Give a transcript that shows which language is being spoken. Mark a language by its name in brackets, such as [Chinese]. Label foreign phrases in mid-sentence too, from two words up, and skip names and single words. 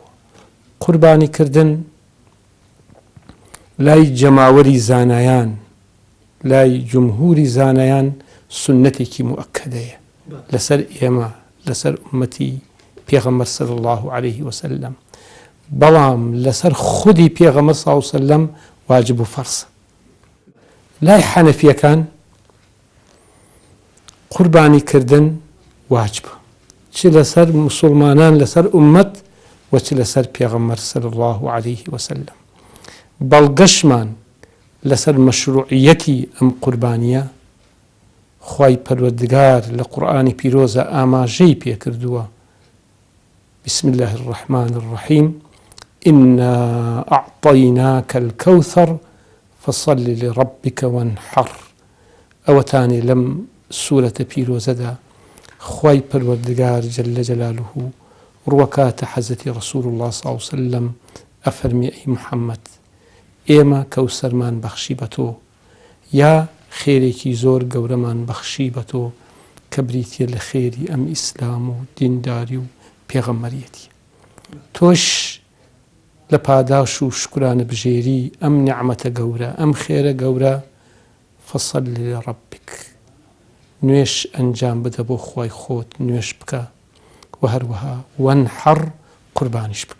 [Central Kurdish] قوربانیکردن لای جەماوەری زانایان، لای جمهوری زانایان سنەتێکی مؤکەدەیە لەسەر ئێمە، لەسەر ئومەتی پێغەمبەر [Arabic] صلی الله عليه وسلم. [Central Kurdish] بەڵام لەسەر خودی پێغەمبەر [Arabic] صلی الله عليه وسلم [Central Kurdish] واجب و فەرزە. لای حەنەفیەکان قوربانیکردن واجبە، چ لەسەر موسڵمانان لەسەر ئومەت و چ لەسەر پێغەمبەر [Arabic] صلی الله عليه وسلم. [Central Kurdish] بەڵگەشمان لەسەر مەشروعیەتی ئەم قوربانیە خوای پەروەردگار لە قورئانی پیرۆزە ئاماژەی پێکردووە. [Arabic] بسم الله الرحمن الرحيم إنا أعطيناك الكوثر فصل لربك وانحر. [Central Kurdish] ئەوەتانی لەم سوورەتە پیرۆزەدا خوای پەروەردگار [Arabic] جل جلاله [Central Kurdish] ڕوەکاتە حەزەتی [Arabic] رسول الله صلی الله عليه وسلم [Central Kurdish] ئەفەرمی ئەی محەممەد، ئێمە کەوسەرمان بەخشی بە تۆ، یا خێرێکی زۆر گەورەمان بەخشی بە تۆ کە بریتیە لە خێری ئەم ئیسلام و دینداری و پێغەمبەریەتی. تۆش لە پاداش و شکرانە بژێری ئەم نیعمەتە گەورە، ئەم خێرە گەورە، [Arabic] فەصەل لڕەبیک، [Central Kurdish] نوێش ئەنجام بدە بۆ خوای خۆت، نوێش بکە و هەروەها وەنحەڕ، قوربانیش بکە.